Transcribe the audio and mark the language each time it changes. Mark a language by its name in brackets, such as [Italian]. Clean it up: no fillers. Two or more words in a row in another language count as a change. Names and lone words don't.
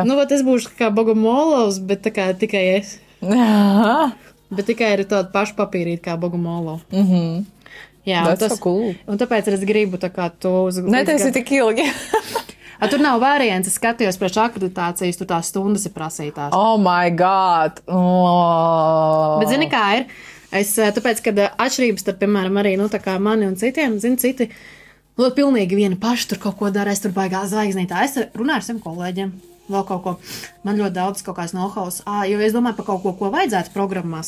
[Latvian] Es būšu kā Bogumolovs, bet tā kā tikai es. Bet tikai ir tāda paša papīrīt kā Bogumolov. Jā, tas ir cool. Un tāpēc es gribu tā kā tu... Netaisi tik ilgi. Tur nav variants, es skatījos priekš akreditācijas, tur tās stundas ir prasītās. [English] Oh my God! [Latvian] Bet zini, kā ir? Tāpēc, kad atšķirības starp, piemēram, arī, tā kā mani un citiem, citi, pilnīgi vieni paši tur kaut ko dara, es tur baigā zvaigznītā. Es runāju ar saviem kolēģiem. Vēl kaut ko. Man ļoti daudz kaut kāds know-hows. Jo es domāju par kaut ko vajadzētu programmās.